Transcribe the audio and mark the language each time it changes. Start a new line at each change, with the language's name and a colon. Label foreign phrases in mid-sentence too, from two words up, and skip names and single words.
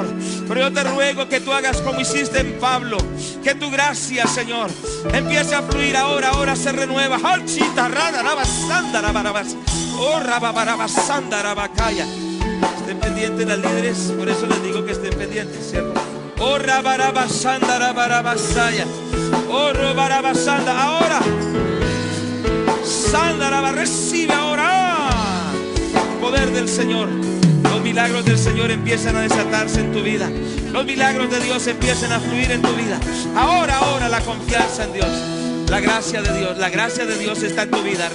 Spanish: Pero yo te ruego que tú hagas como hiciste en Pablo. Que tu gracia, Señor, empiece a fluir ahora se renueva. Oh, rababarabasanda, rabacaya. Estén pendientes las líderes, por eso les digo que estén pendientes, ¿cierto? Oh, rabarabasanda, rabarabasaya. Oh, rabarabasanda, ahora. Sanda, recibe ahora el poder del Señor. Los milagros del Señor empiezan a desatarse en tu vida. Los milagros de Dios empiezan a fluir en tu vida. Ahora la confianza en Dios. La gracia de Dios está en tu vida.